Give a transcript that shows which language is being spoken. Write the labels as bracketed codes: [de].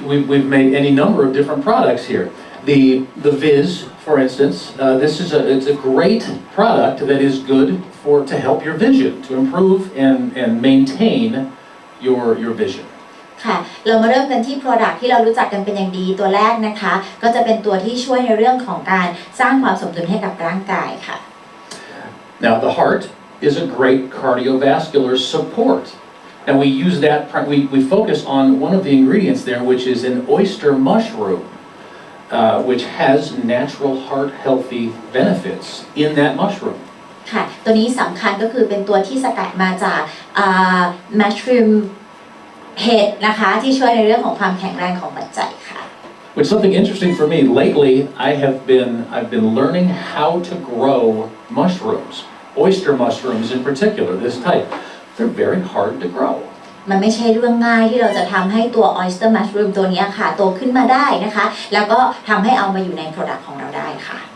[en] We've made any number of different products here. The Viz, for instance, it's a great product that is good to help your vision, to improve and maintain your vision. [th] ค่ะเรามาเริ่มกันที่ Product ที่เรารู้จักกันเป็นอย่างดีตัวแรกนะคะก็จะเป็นตัวที่ช่วยในเรื่องของการสร้างความสมดุลให้กับร่างกายค่ะ [en] Now the heart is a great cardiovascular support. And we use that, we focus on one of the ingredients there, which is an oyster mushroom, which has natural heart healthy benefits in that mushroom. [th] ค่ะตัวนี้สำคัญก็คือเป็นตัวที่สกัดมาจากmushroom เห็ดนะคะที่ช่วยในเรื่องของความแข็งแรงของหัวใจค่ะ [en] Which is something interesting for me. Lately, I've been learning how to grow mushrooms, oyster mushrooms in particular, this type. They're very hard to grow. [th] มันไม่ใช่เรื่องง่ายที่เราจะทำให้ตัว oyster mushroom ตัวนี้ค่ะโตขึ้นมาได้นะคะแล้วก็ทำให้เอามาอยู่ใน product ของเราได้ค่ะ